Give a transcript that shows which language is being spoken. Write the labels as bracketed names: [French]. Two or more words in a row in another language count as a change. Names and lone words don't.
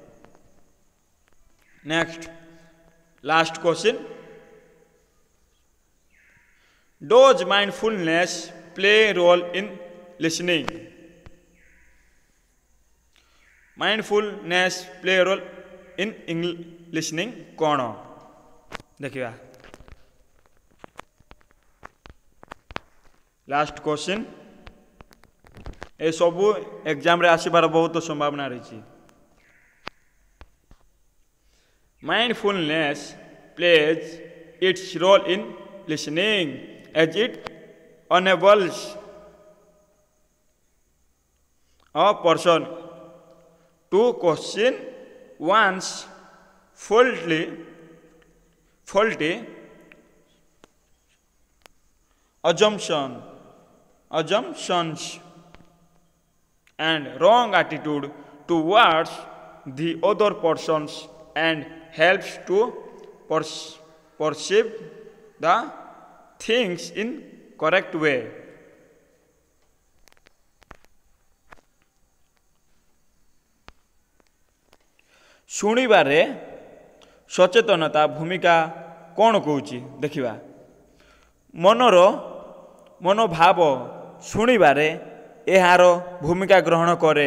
[English] next last question does mindfulness play role in listening। mindfulness play role in listening [Odia] କ'ଣ ଦେଖିବା। [English] last question [Odia] ଏ ସବୁ ଏକ୍ଜାମରେ ଆସିବାର ବହୁତ ସମ୍ଭାବନା ରହିଛି। [English] mindfulness plays its role in listening as it enables a person to question one's faulty assumptions and wrong attitude towards the other persons and helps to perceive the things in correct way। [Odia] ଶୁଣିବାରେ ସଚେତନତା ଭୂମିକା କ'ଣ କହୁଛି ଦେଖିବା। ମନୋଭାବ ଶୁଣିବାରେ ଏହାର ଭୂମିକା ଗ୍ରହଣ କରେ।